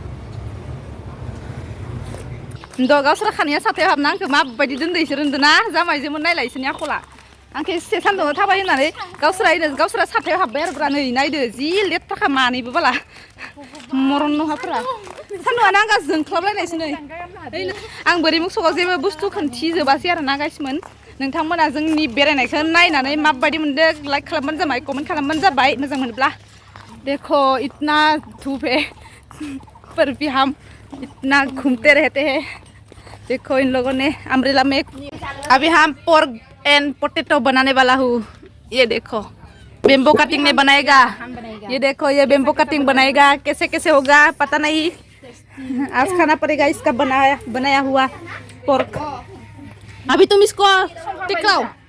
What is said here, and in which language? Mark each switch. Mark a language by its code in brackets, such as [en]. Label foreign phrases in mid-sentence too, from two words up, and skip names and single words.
[brx] गावसोरा खानाया साथायाव हाबना आंखौ माबायदि दोनदो इसोर होनदों ना जामाइजोंमोन नायलाय इसोरनि आखला आंखौ एसे सान्दुङाव थाबाय होननानै गावसोरा साथायाव हाबबाय आरो नै नायदो जि लेथ्राखा मानैबो बाला मरन नहाफोरा सान्दुङानो आंगा जोंख्लाबलायनायसो नै आं बोरिमुग सकाव जेबो बुस्थु खिन्थिजोबासै आरोना गाइसमोन नोंथांमोना जोंनि बेरायनायखौ नायनानै माबायदि मोनदों लाइक खालामबानो जाबाय कमेन्ट खालामबानो जाबाय मोजां मोनोब्ला [hi] देखो इतना धूप है पर भी हम इतना घूमते रहते हैं देखो इन लोगों ने अम्ब्रेला में अभी हम [en] pork and potato [hi] बनाने वाला हूँ ये देखो [en] bamboo cutting [hi] में बनाएगा ये देखो ये [en] bamboo cutting [hi] बनाएगा कैसे कैसे होगा पता नहीं आज खाना पड़ेगा इसका बनाया हुआ पोर्क अभी तुम इसको टेकलाओ